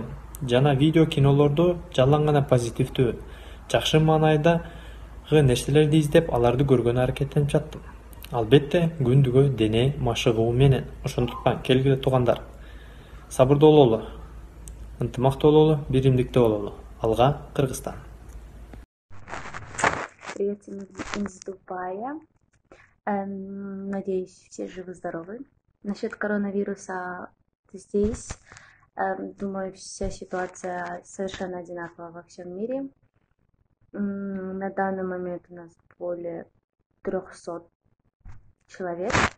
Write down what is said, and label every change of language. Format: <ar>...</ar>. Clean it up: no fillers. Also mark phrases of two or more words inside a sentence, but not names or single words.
<ky>Жана видео кинолорду жалаң гана позитивдүү, жакшы маанайдагы нерселерди издеп, аларды көргөнгө аракеттенип жаттым. Албетте күндүгө дене машыгуу менен. Ошондуктан келгиле туугандар, сабырдуу бололу. ынтымактуу бололу, биримдикте бололу. Алга Кыргызстан.</ky> <ru>Привет всем из Дубая. Надеюсь, все живы-здоровы. Насчет коронавируса здесь, думаю, вся ситуация совершенно одинакова во всем мире. На данный момент у нас более 300 человек.</ru>